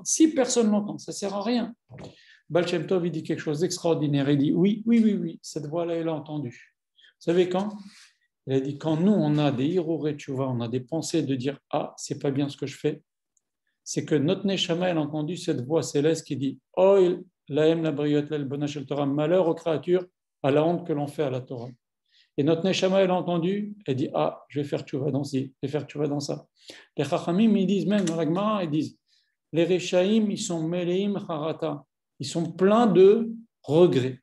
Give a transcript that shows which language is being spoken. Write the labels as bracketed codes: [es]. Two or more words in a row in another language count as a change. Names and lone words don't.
[fr] Si personne n'entend, ça ne sert à rien. Baal Shem Tov il dit quelque chose d'extraordinaire. Il dit oui, cette voix-là, elle a entendu. Vous savez quand? Il a dit quand nous, on a des [he] הרהורי תשובה, [fr] on a des pensées de dire ah, c'est pas bien ce que je fais, c'est que notre neshama elle a entendu cette voix céleste qui dit [he] אוי להם לבריות לעלבונה של תורה, [fr] malheur aux créatures à la honte que l'on fait à la Torah. Et notre neshama elle a entendu, elle dit ah, je vais faire teshuvah dans ci, je vais faire teshuvah dans ça. Les chachamim ils disent même dans la Gemara, ils disent les rechaim ils sont [he] מלאים חרטה, [fr] ils sont pleins de regrets.